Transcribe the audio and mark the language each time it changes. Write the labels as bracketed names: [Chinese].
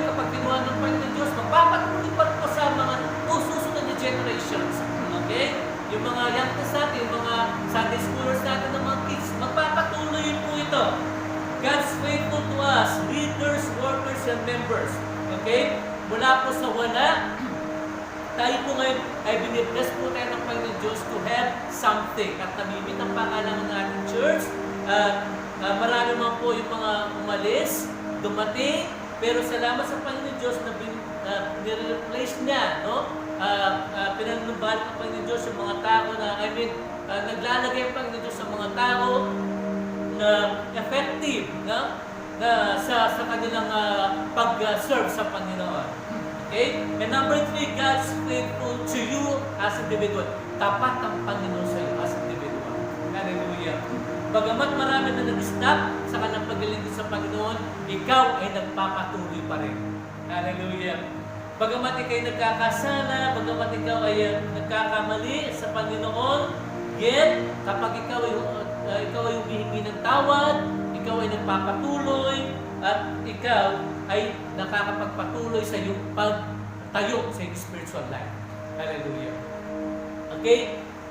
[Filipino] kinuha ng Panginoon Diyos, magpapatuloy pa rin po sa mga susunod na generations. Okay? Yung mga youngsters natin, yung mga Sunday schoolers natin ng mga kids, magpapatuloy po ito. [English] God's faithful to us, leaders, workers, and members. Okay? [Filipino] Mula po sa wala, tayo po ngayon ay binibless po tayo ng Panginoon Diyos [English] to have something. [Filipino] At namimit ang pangalan ng ating church. Marami man po yung mga umalis, dumating, pero salamat sa Panginoon Diyos na nire-replace niya, no? Pinanubalik ng Panginoon Diyos yung mga tao na, naglalagay ang Panginoon Diyos sa mga tao na effective, no? Sa kanilang pag-serve sa Panginoon. Okay? [English] And number 3, God's faithful to you as individual. [Filipino] Tapat ang Panginoon sa iyo [English] as individual. [Filipino] Hallelujah. Bagamat marami na nag-stop sa kanilang paglilingkod sa Panginoon, ikaw ay nagpapatuloy pa rin. Hallelujah. Bagamat ikaw ay nagkakasala, bagamat ikaw ay nagkakamali sa Panginoon, yet, kapag ikaw ay humihingi ng tawad, ikaw ay nagpapatuloy, at ikaw ay nakakapagpatuloy sa iyong pagtayo sa iyong spiritual life. Hallelujah. Okay?